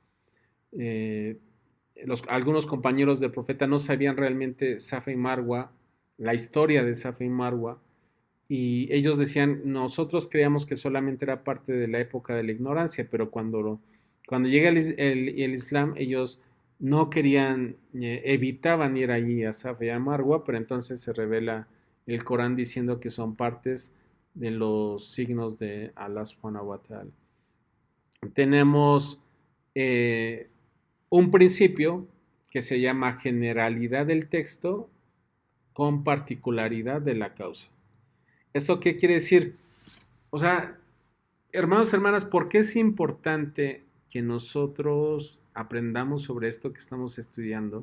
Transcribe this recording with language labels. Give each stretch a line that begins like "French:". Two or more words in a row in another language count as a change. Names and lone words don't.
Spanish: Algunos compañeros del profeta no sabían realmente Safa y Marwa, la historia de Safa y Marwa, y ellos decían, nosotros creíamos que solamente era parte de la época de la ignorancia, pero cuando llega el Islam, ellos no querían, evitaban ir allí a Safa y a Marwa, pero entonces se revela el Corán diciendo que son partes de los signos de Allah
Arabic: سبحانه و تعالى.
Spanish: Tenemos un principio que se llama generalidad del texto con particularidad de la causa. ¿Esto qué quiere decir? O sea, hermanos, hermanas, ¿por qué es importante que nosotros aprendamos sobre esto que estamos estudiando?